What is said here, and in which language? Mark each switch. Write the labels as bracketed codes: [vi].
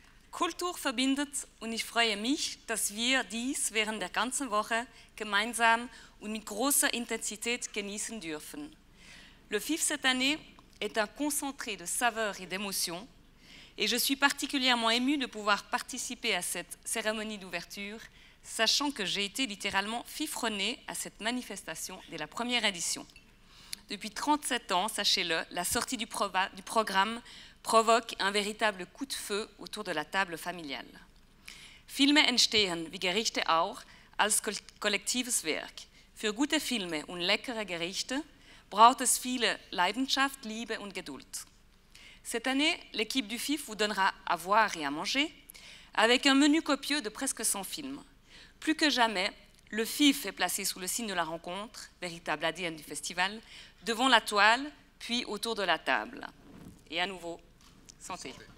[de] Kultur verbindet und ich freue mich, dass wir dies während der ganzen Woche gemeinsam und mit großer Intensität genießen dürfen. [fr] Le FIF cette année est un concentré de saveurs et d'émotions et je suis particulièrement émue de pouvoir participer à cette cérémonie d'ouverture, sachant que j'ai été littéralement fifronnée à cette manifestation dès la première édition. Depuis 37 ans, sachez-le, la sortie du programme provoque un véritable coup de feu autour de la table familiale. [de] Filme entstehen, wie Gerichte auch, als kollektives Werk. Für gute Filme und leckere Gerichte braucht es viele Leidenschaft, Liebe und Geduld. [fr] Cette année, l'équipe du FIF vous donnera à voir et à manger avec un menu copieux de presque 100 films. Plus que jamais, le FIF est placé sous le signe de la rencontre, véritable ADN du festival, devant la toile, puis autour de la table. Et à nouveau, santé.